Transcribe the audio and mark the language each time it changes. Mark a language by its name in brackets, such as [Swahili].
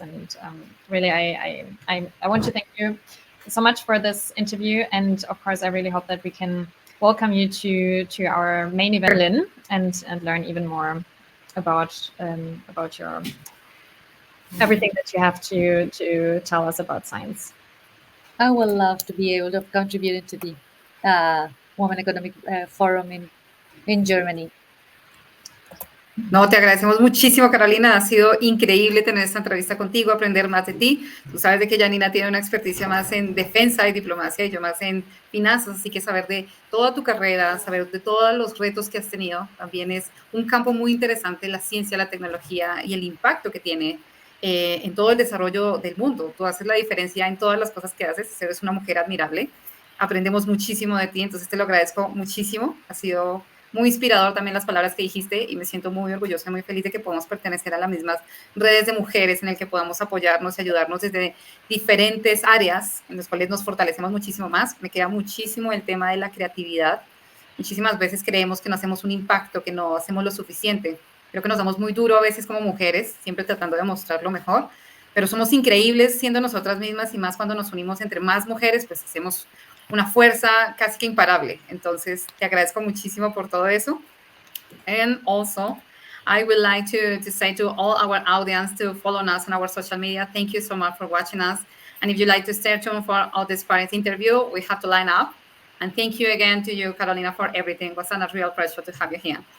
[English] And really, I want to thank you so much for this interview, and of course, I really hope that we can welcome you to our main event in Berlin, and learn even more about your everything that you have to tell us about science. I would love to be able to contribute to the Women Economic Forum in Germany. [Spanish] No, te agradecemos muchísimo, Carolina. Ha sido increíble tener esta entrevista contigo, aprender más de ti. Tú sabes de que Janina tiene una experticia más en defensa y diplomacia y yo más en finanzas, así que saber de toda tu carrera, saber de todos los retos que has tenido, también es un campo muy interesante, la ciencia, la tecnología y el impacto que tiene en todo el desarrollo del mundo. Tú haces la diferencia en todas las cosas que haces, eres una mujer admirable. Aprendemos muchísimo de ti, entonces te lo agradezco muchísimo. Ha sido muy inspirador también las palabras que dijiste y me siento muy orgullosa y muy feliz de que podamos pertenecer a las mismas redes de mujeres en el que podamos apoyarnos y ayudarnos desde diferentes áreas en las cuales nos fortalecemos muchísimo más. Me queda muchísimo el tema de la creatividad. Muchísimas veces creemos que no hacemos un impacto, que no hacemos lo suficiente. Creo que nos damos muy duro a veces como mujeres, siempre tratando de mostrar lo mejor, pero somos increíbles siendo nosotras mismas y más cuando nos unimos entre más mujeres, pues hacemos una fuerza casi que imparable. Entonces, te agradezco muchísimo por todo eso. [English] And also, I would like to say to all our audience to follow us on our social media. Thank you so much for watching us. And if you'd like to stay tuned for all this Paris interview, we have to line up. And thank you again to you, Carolina, for everything. It was a real pleasure to have you here.